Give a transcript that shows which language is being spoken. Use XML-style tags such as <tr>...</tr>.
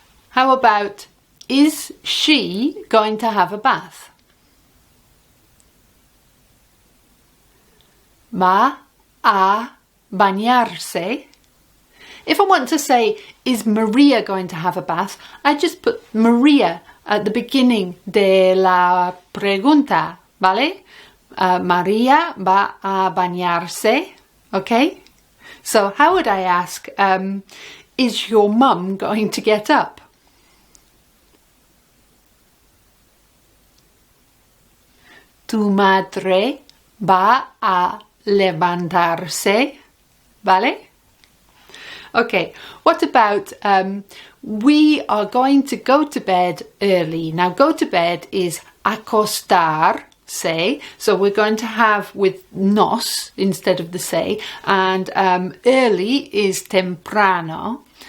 <en>How about, is she going to have a bath?</en> <es>Va a bañarse.</es> <en>If I want to say, is Maria going to have a bath? I just put Maria at the beginning</en> <es>de la pregunta, ¿vale? María va a bañarse, okay?</es> <en>So how would I ask, is your mum going to get up?</en> <es>Tu madre va a levantarse, ¿vale?</es> <en>Okay, what about we are going to go to bed early? Now, go to bed is acostarse, so we're going to have with nos instead of the se, and early is temprano.</en>